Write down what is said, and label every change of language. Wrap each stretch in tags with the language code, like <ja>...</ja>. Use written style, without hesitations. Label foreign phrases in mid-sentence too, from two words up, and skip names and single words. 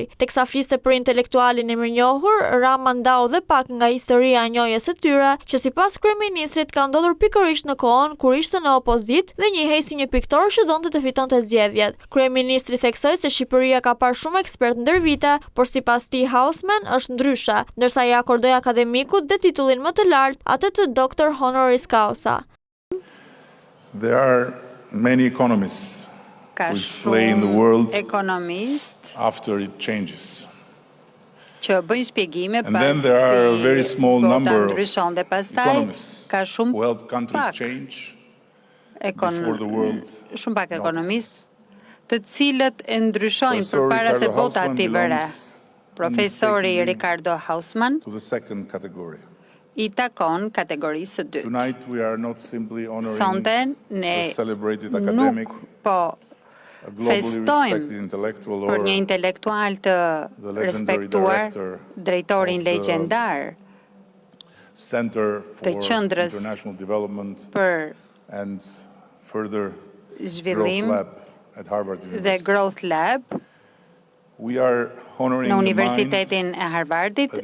<sq>Teksa fliste për intelektualin e mirënjohur, Rama ndau dhe pak nga historia e njohjes së tyre, që sipas kryeministrit ka ndodhur pikërisht në kohën kur ishte në opozitë dhe njihej si një piktor që donte të fitonte zgjedhjet. Kryeministri theksoi se Shqipëria ka parë shumë ekspert ndër vite, por sipas tij Hausmann është ndryshe, ndërsa i akordoi akademikut dhe titullin më të lartë, atë të Doctor Honoris Causa.</sq> <en>There are many economists which play in the world after it changes. And then there are a very small number of economists who help countries change before the world notices.</en> <sq>Të cilët e ndryshojnë përpara se bota t'i vëre. Profesori Ricardo Hausmann I takon kategorisë së dytë. Sonte ne nuk po festojmë për një intelektual të respektuar, drejtorin legjendar të qendrës për zhvillim dhe Growth Lab në Universitetin e Harvardit.</sq>